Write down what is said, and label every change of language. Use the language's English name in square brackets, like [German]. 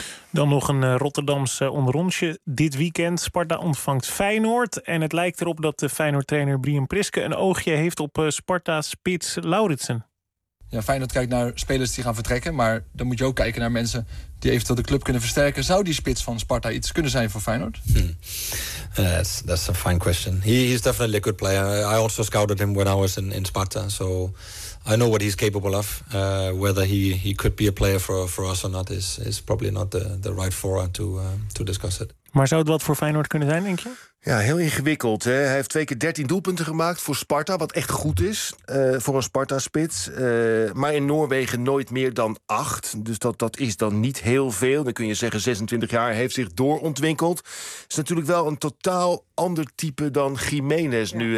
[Dutch] Dan nog een Rotterdamse onderrondje dit weekend. Sparta ontvangt Feyenoord. En het lijkt erop dat de Feyenoord-trainer Brian Priske een oogje heeft op Sparta-spits Lauritsen. Ja, Feyenoord kijkt naar spelers die gaan vertrekken, maar dan moet je ook kijken naar mensen die eventueel de club kunnen versterken. Zou die spits van Sparta iets kunnen zijn voor Feyenoord? [English] That's a fine question. He's definitely a good player. I also scouted him when I was in Sparta, so I know what he's capable of. Whether he could be a player for us or not is probably not the right forum to discuss it. [Dutch] Maar zou het wat voor Feyenoord kunnen zijn, denk je? Ja, heel ingewikkeld. Hè? Hij heeft 2 keer 13 doelpunten gemaakt voor Sparta, wat echt goed is voor een Sparta-spits. Maar in Noorwegen nooit meer dan 8. Dus dat is dan niet heel veel. Dan kun je zeggen 26 jaar heeft zich doorontwikkeld. Is natuurlijk wel een totaal ander type dan Jiménez nu.